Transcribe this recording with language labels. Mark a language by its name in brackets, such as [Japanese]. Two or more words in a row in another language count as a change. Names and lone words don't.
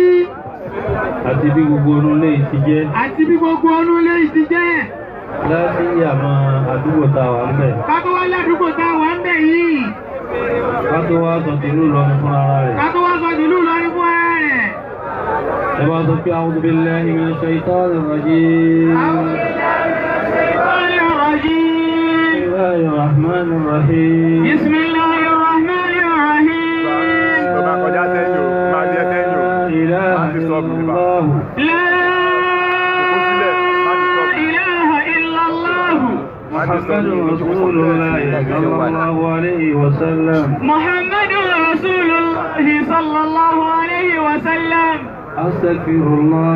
[Yoruba] àti bí gbogbo ọdún lẹ́yìn ti jẹ́. àti bí gbogbo ọdún lẹ́yìn ti jẹ́. láti àmọ́ àdúgbò tá a wà ń bẹ̀. kátó wá ládùúgbò tá a wà ń bẹ̀ yìí. kátó wá sọ tìlú Ìlọrin fún ara rẹ̀. kátó wá sọ tìlú Ìlọrin fún ara rẹ̀. ẹ bá sọ pé [Arabic] أعوذ بالله من الشيطان الرجيم. بسم الله الرحمن الرحيم. بسم الله الرحمن الرحيم. [Yoruba] Bàbá kọjá sẹ́yìn o, máa jẹ́ sẹ́yìn o. Láti sọ́ọ̀bù nípa. [Arabic] محمد رسول الله صلى الله عليه وسلم. محمد رسول الله صلى الله عليه وسلم. أستغفر الله.